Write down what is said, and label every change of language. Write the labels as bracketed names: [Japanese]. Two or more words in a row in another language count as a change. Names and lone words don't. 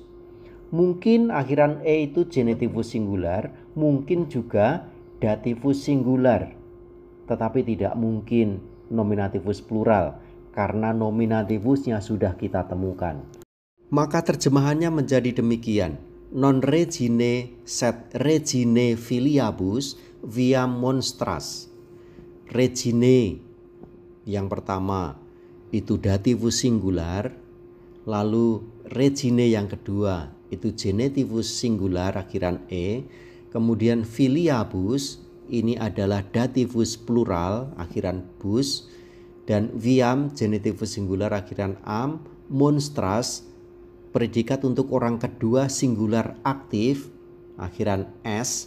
[Indonesian] Mungkin akhiran e itu [Latin] genitivus singular, [Indonesian] mungkin juga [Latin] dativus singular. [Indonesian] Tetapi tidak mungkin [Latin] nominativus plural [Indonesian] karena nominativusnya sudah kita temukan. Maka terjemahannya menjadi demikian. [Latin] Non regine sed regine filiabus viam monstras. [Indonesian] Regine yang pertama itu [Latin] dativus singular, [Indonesian] lalu regine yang kedua itu [Latin] genitivus singular [Indonesian] akhiran e, kemudian filiabus ini adalah [Latin] dativus plural [Indonesian] akhiran bus, dan viam [Latin] genitivus singular [Indonesian] akhiran am, monstras predikat untuk orang kedua singular aktif akhiran s.